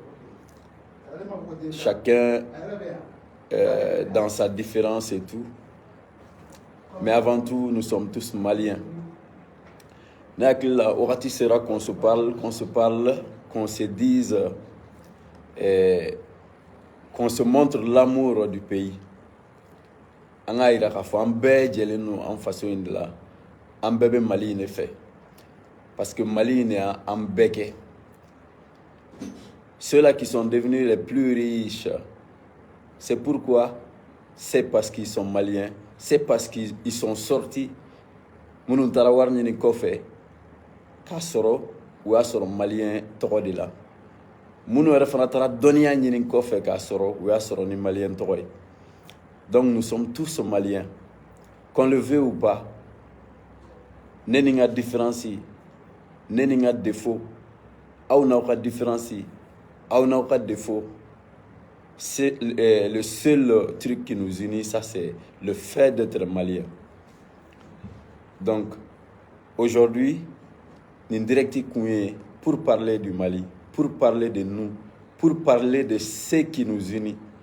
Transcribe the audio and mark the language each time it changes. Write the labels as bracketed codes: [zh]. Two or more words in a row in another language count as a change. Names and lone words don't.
[fr] Chacun dans sa différence et tout. Mais avant tout, nous sommes tous Maliens. Orati sera qu'on se parle, qu'on se dise, qu'on se montre l'amour du pays. [bm] An ka yira k'a fɔ an bɛɛ jɛlen don an faso in de la, an bɛɛ bɛ Mali in de fɛ, [fr] parce que [bm] Mali in de y'an bɛɛ kɛ. [fr] Ceux-là qui sont devenus les plus riches, c'est pourquoi? C'est parce qu'ils sont maliens, c'est parce qu'ils sont sortis. [bm] Minnu taara wari ɲini kɔfɛ k'a sɔrɔ u y'a sɔrɔ malien tɔgɔ de la. Minnu yɛrɛ fana taara dɔnniya ɲini kɔfɛ k'a sɔrɔ u y'a sɔrɔ ni malien tɔgɔ ye. [fr] Donc nous sommes tous maliens, qu'on le veut ou pas. [bm] Ne ni ka différence, ne ni ka défaut, aw n'aw ka différence, aw n'aw ka défaut. [fr] C'est le seul truc qui nous unit, ça c'est le fait d'être malien. Donc aujourd'hui, nous directi pour parler du Mali, pour parler de nous, pour parler de ce qui nous unit.